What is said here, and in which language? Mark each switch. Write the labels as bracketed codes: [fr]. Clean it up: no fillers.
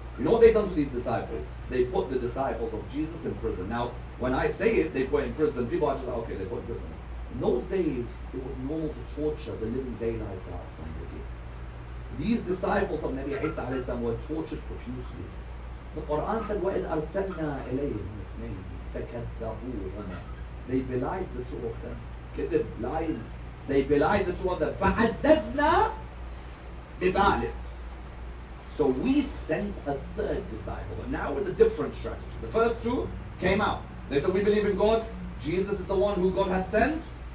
[en] You know what they've done to these disciples? They put the disciples of Jesus in prison. Now, when I say it, they put in prison. People are just like, okay, they put in prison. In those days, it was normal to torture the living daylights out of somebody. These disciples of Nabi Isa alayhi salam were tortured profusely. The Quran said, [ar] وَإِذْ أَرْسَلْنَا إِلَيْهِمْ اثْنَيْنِ فَكَذَّبُوهُمَا. [en] They belied the two of them. Kidib, lying. They belied the two of them. [ar] فَعَزَّزْنَا بِثَالِثٍ. [en] So we sent a third disciple, but now with a different strategy. The first two came out. They said, we believe in God. Jesus is the one who God has sent.